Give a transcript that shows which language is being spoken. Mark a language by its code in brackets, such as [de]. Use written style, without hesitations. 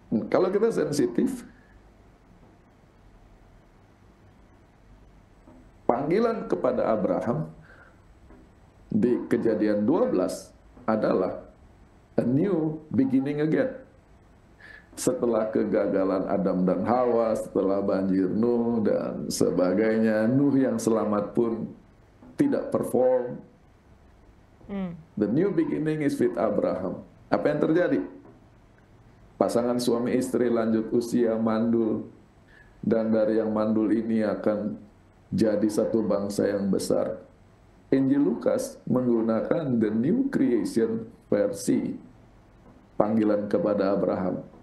[id] Kalau kita sensitif, panggilan kepada Abraham di Kejadian 12 adalah [en] a new beginning again. [id] Setelah kegagalan Adam dan Hawa, setelah banjir Nuh dan sebagainya, Nuh yang selamat pun tidak perform. [en] The new beginning is with Abraham. [id] Apa yang terjadi? Pasangan suami istri lanjut usia, mandul, dan dari yang mandul ini akan jadi satu bangsa yang besar. Injil Lukas menggunakan [en] the new creation [id] versi panggilan kepada Abraham.